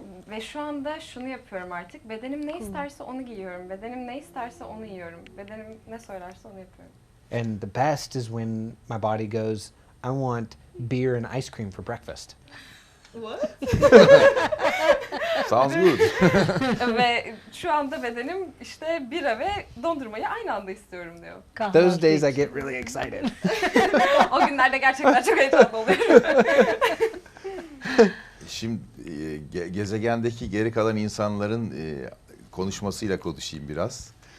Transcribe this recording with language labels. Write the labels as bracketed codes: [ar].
[tr] Ve şu anda şunu yapıyorum artık. Bedenim ne isterse onu giyiyorum. Bedenim ne isterse onu yiyorum. Bedenim ne söylerse onu yapıyorum. [en] And the best is when my body goes, I want beer and ice cream for breakfast. What? Sounds good. [tr] Ve şu anda bedenim işte bira ve dondurmayı aynı anda istiyorum diyor. [en] Those days I get really excited. [tr] O günlerde gerçekten çok heyecanlı oluyorum. Şimdi gezegendeki geri kalan insanların konuşmasıyla konuşayım biraz.